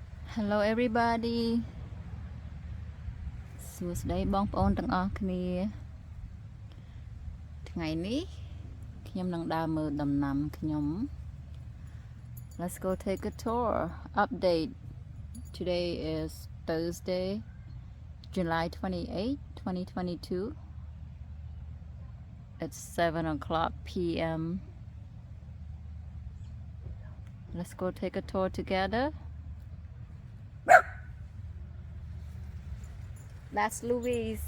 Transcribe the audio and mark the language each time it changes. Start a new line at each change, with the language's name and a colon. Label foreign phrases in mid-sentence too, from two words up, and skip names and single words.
English: Hello everybody
Khmer: សួស្តីបងប្អូនទាំងអស់គ្នាថ្ងៃនេះខ្ញុំនឹងដើរមើលដំណាំខ្ញុំ
English: Let's go take a tour update Today is Thursday July 28 2022 It's 7:00 p.m. Let's go take a tour together That's Louise.